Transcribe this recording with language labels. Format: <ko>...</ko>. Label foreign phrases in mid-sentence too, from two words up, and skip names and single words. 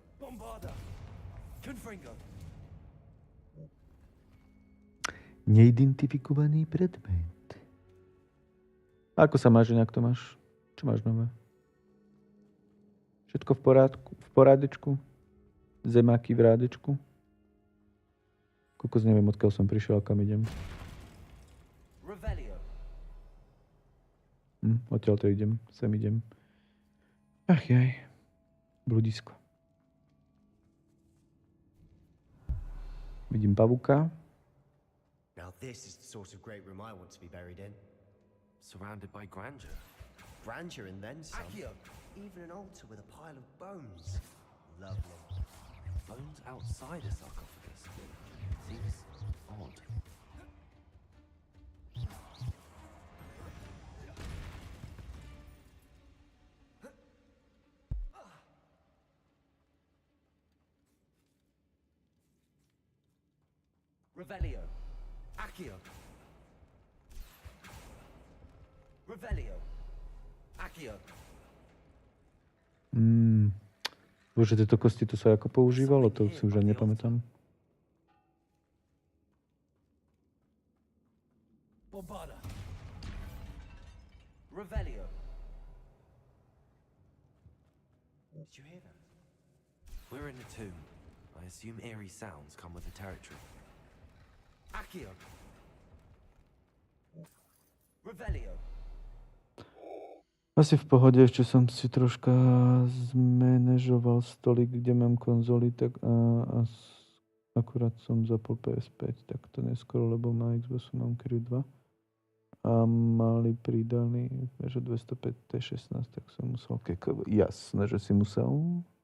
<sk>Bombarda. Confringo. Neidentifikovaný predmet. Ako sa máš, nejak to máš? Čo máš nové? Všetko v porádku? V porádečku? Zemáky v rádečku? Kokos, neviem, odkiaľ som prišiel a kam idem. Revelio. Odtiaľ to idem, sem idem. Ach jaj. Bludisko. Vidím pavuka.</sk> <en>Now this is the sort of great room I want to be buried in. Surrounded by grandeur. Grandeur and then some. Accio. Even an altar with a pile of bones. Lovely. Bones outside a sarcophagus. Seems odd. Revelio. Accio. Revelio. Accio.</en> <sk>Bože, tieto kosti, to sa ako používalo? To si už ani nepamätám. Bombarda. Revelio.</sk> <en>Did you hear that? We're in a tomb. I assume eerie sounds come with the territory. Accio. Revelio.</en> <sk>Asi v pohode, ešte som si troška zmanéžoval stolik, kde mám konzoly, tak akurát som zapol PS5, tak to neskoro, lebo na Xboxu mám Crew 2. A mali pridaný, že 205 T16, tak som musel jasné, že si musel.</sk>